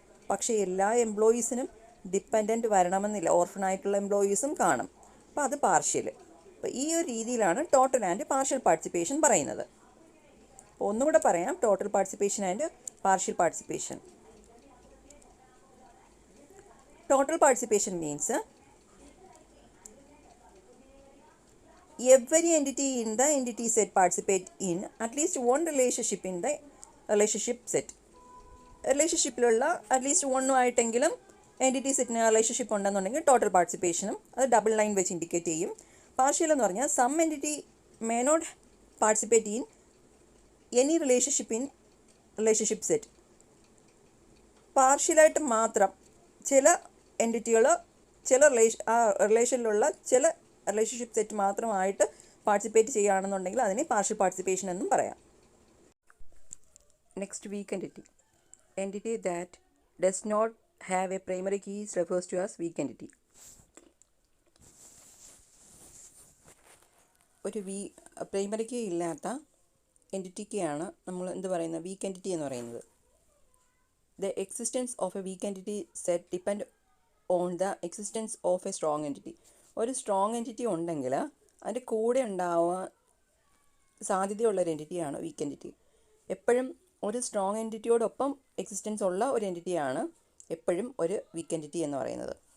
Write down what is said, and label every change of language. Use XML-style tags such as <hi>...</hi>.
<ml>പക്ഷേ എല്ലാ എംപ്ലോയീസിനും ഡിപ്പെൻഡൻറ്റ് വരണമെന്നില്ല, ഓർഫണായിട്ടുള്ള എംപ്ലോയീസും കാണും. അപ്പോൾ അത് പാർഷ്യൽ. അപ്പോൾ ഈ ഒരു രീതിയിലാണ് ടോട്ടൽ ആൻഡ് പാർഷ്യൽ പാർട്ടിസിപ്പേഷൻ പറയുന്നത്. അപ്പോൾ ഒന്നുകൂടെ പറയാം, total participation and partial participation.</ml> <en>Total participation means every entity in the entity set participate in at least one relationship in the relationship set.</en> <ml>റിലേഷൻഷിപ്പിലുള്ള at least വണ്ണുമായിട്ടെങ്കിലും entity സെറ്റിന് relationship ഉണ്ടെന്നുണ്ടെങ്കിൽ total പാർട്ടിസിപ്പേഷനും അത് double line വെച്ച് indicate ചെയ്യും.</ml> <en>partial</en> <ml>എന്ന് പറഞ്ഞാൽ</ml> <en>Some entity may not participate in any relationship in relationship set.</en> <ml>പാർഷ്യലായിട്ട് മാത്രം ചില എൻറ്റിറ്റികൾ ആ റിലേഷനിലുള്ള ചില റിലേഷൻഷിപ്പ് സെറ്റ് മാത്രമായിട്ട് പാർട്ടിസിപ്പേറ്റ് ചെയ്യുകയാണെന്നുണ്ടെങ്കിൽ അതിനെ പാർഷ്യൽ പാർട്ടിസിപ്പേഷൻ എന്നും പറയാം.</ml> <en>Next weak entity. Entity that does not have a primary keys refers to as weak entity.</en> <ml>ഒരു പ്രൈമറി കീ ഇല്ലാത്ത എൻറ്റിറ്റിക്കാണ് നമ്മൾ എന്ത് പറയുന്നത്, വീക്ക് എൻറ്റിറ്റി എന്ന് പറയുന്നത്.</ml> <en>The existence of a weak entity set depend on the existence of a strong entity.</en> <ml>ഒരു strong entity ഉണ്ടെങ്കിൽ അതിൻ്റെ കൂടെ ഉണ്ടാവാൻ സാധ്യതയുള്ളൊരു എൻറ്റിറ്റിയാണ് വീക്ക് എൻറ്റിറ്റി. എപ്പോഴും ഒരു സ്ട്രോങ് എൻറ്റിറ്റിയോടൊപ്പം എക്സിസ്റ്റൻസ് ഉള്ള ഒരു എൻറ്റിറ്റിയാണ് എപ്പോഴും ഒരു വീക്ക് എൻറ്റിറ്റി എന്ന് പറയുന്നത്.</ml>